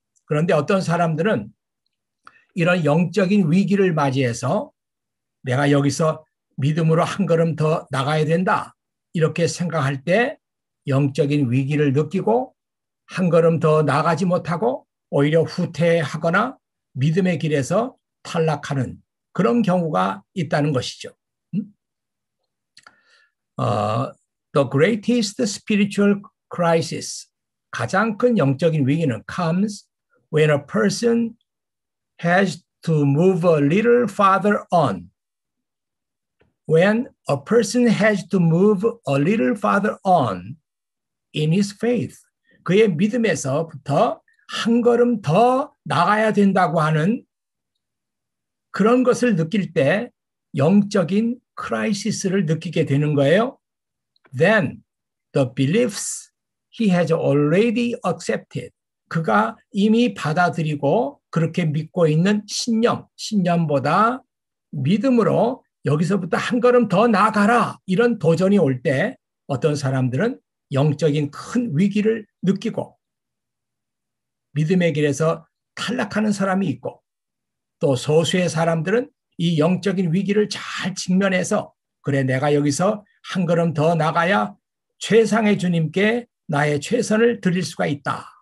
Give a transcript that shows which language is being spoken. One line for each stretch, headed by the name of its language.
Korean: 그런데 어떤 사람들은 이런 영적인 위기를 맞이해서 내가 여기서 믿음으로 한 걸음 더 나가야 된다. 이렇게 생각할 때 영적인 위기를 느끼고 한 걸음 더 나가지 못하고 오히려 후퇴하거나 믿음의 길에서 탈락하는 그런 경우가 있다는 것이죠.
English: The greatest spiritual crisis,
Korean: 가장 큰 영적인 위기는
English: comes when a person has to move a little farther on. When a person has to move a little farther on in his faith.
Korean: 그의 믿음에서부터 한 걸음 더 나가야 된다고 하는 그런 것을 느낄 때 영적인 크라이시스를 느끼게 되는 거예요.
English: Then the beliefs he has already accepted.
Korean: 그가 이미 받아들이고 그렇게 믿고 있는 신념보다 믿음으로 여기서부터 한 걸음 더 나아가라. 이런 도전이 올 때 어떤 사람들은 영적인 큰 위기를 느끼고 믿음의 길에서 탈락하는 사람이 있고 또 소수의 사람들은 이 영적인 위기를 잘 직면해서 그래 내가 여기서 한 걸음 더 나가야 최상의 주님께 나의 최선을 드릴 수가 있다.